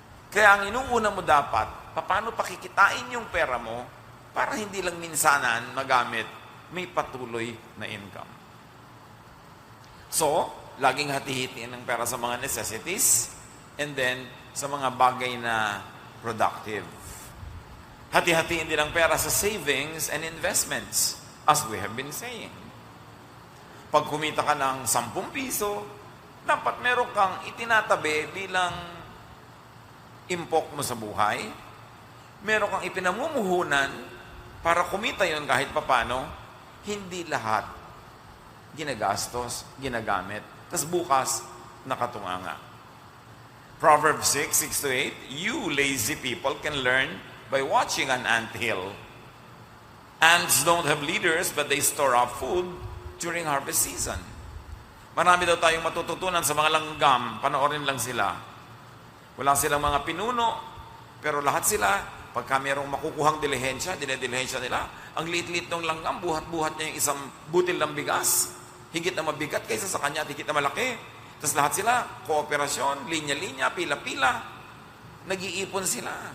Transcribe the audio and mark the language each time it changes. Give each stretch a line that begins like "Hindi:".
Filipino: Kaya ang inuuna mo dapat, paano pakikitain yung pera mo para hindi lang minsanan magamit, may patuloy na income. So, laging hati-hitiin ang pera sa mga necessities
English: and then
Filipino: sa mga bagay na productive. Hati-hatiin din ang pera sa
English: savings and investments, as we have been saying.
Filipino: Pag kumita ka ng 10 piso, dapat meron kang itinatabi bilang impok mo sa buhay. Meron kang ipinamumuhunan para kumita yon kahit papano. Hindi lahat ginagastos, ginagamit. Tapos bukas, nakatunganga.
English: Proverbs 6:6-8, you lazy people can learn by watching an anthill. Ants don't have leaders, but they store up food during harvest season.
Filipino: Marami daw tayong matututunan sa mga langgam, panoorin lang sila. Wala silang mga pinuno, pero lahat sila, pagka mayroong makukuhang dilihensya, dinedilihensya nila, ang liit-liit ng langgam, buhat-buhat niya yung isang butil ng bigas. Higit na mabigat kaysa sa kanya at higit na malaki. Tapos lahat sila, kooperasyon, linya-linya, pila-pila. Nag-iipon sila.